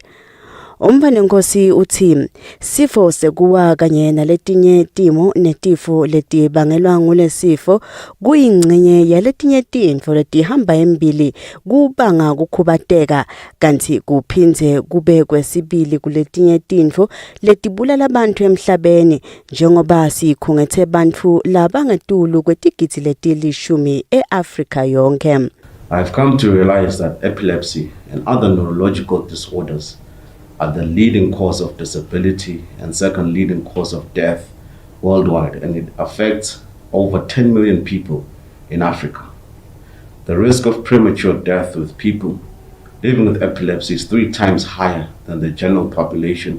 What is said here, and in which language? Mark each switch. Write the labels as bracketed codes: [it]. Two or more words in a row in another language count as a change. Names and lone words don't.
[ss] Umfana Nkosi uthi sifo sekuwa kanye naletinye timo netifo letibangelwa ngulesifo kuyingcenye yaletinye tinfo letihamba embili kubanga kukhubateka kanti kuphindze kube kwesibili kuletinye tinfo letibulala abantu emhlabeni njengoba sikhungethe bantu labangetulu kwetigidi letilishumi eAfrika yonke. [en] I've come to realize that epilepsy and other neurological disorders are the leading cause of disability and second leading cause of death worldwide, and it affects over 10 million people in Africa. The risk of premature death with people living with epilepsy is 3 times higher than the general population.